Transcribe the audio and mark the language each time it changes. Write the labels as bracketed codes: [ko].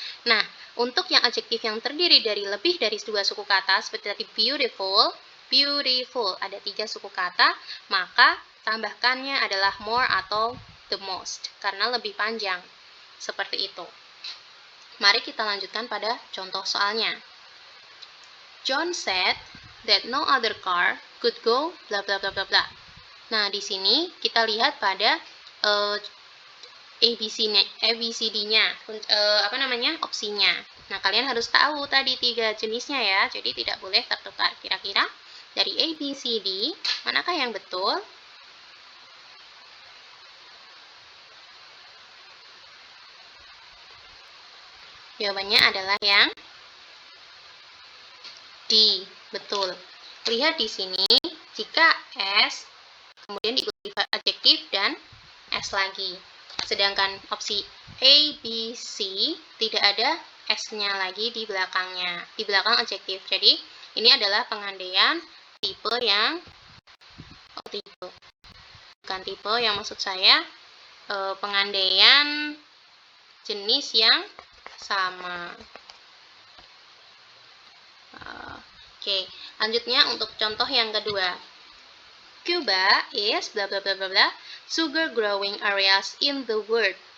[id] Nah, untuk yang adjektif yang terdiri dari lebih dari dua suku kata, seperti tadi beautiful, beautiful, ada tiga suku kata, maka tambahkannya adalah more atau the most, karena lebih panjang. Seperti itu. Mari kita lanjutkan pada contoh soalnya. [en] John said that no other car could go bla bla bla bla bla. [id] Nah, di sini kita lihat pada ABCD-nya, opsinya. Nah, kalian harus tahu tadi tiga jenisnya ya, jadi tidak boleh tertukar. Kira-kira dari ABCD, manakah yang betul? Jawabannya adalah yang D, betul. Lihat di sini, jika S, kemudian diikuti adjektif dan S lagi. Sedangkan opsi A, B, C tidak ada S-nya lagi di belakangnya, di belakang adjektif. Jadi, ini adalah pengandaian tipe yang bukan tipe yang maksud saya pengandaian jenis yang sama. Oke, lanjutnya untuk contoh yang kedua. [en] Cuba is bla bla bla bla bla sugar growing areas in the world.